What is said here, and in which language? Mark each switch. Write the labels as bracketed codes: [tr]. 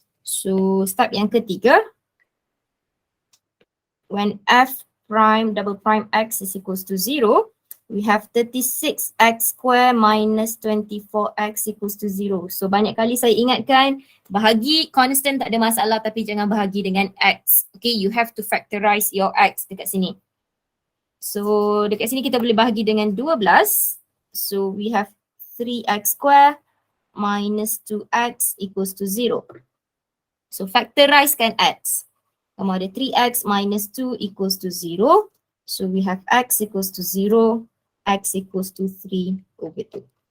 [en] So step [ms] yang ketiga, [en] when f prime double prime x is equals to 0, we have 36x square minus 24x equals to 0. [ms] So banyak kali saya ingatkan, bahagi constant tak ada masalah tapi jangan bahagi dengan x. [en] Okay, you have to factorize your x [ms] dekat sini. So dekat sini kita boleh bahagi dengan 12. [en] So we have 3x square minus 2x equals to 0. [ms] So factorize kan x. Kamu ada 3x [en] minus 2 equals to 0. So we have x equals to 0, x equals to 3 over 2.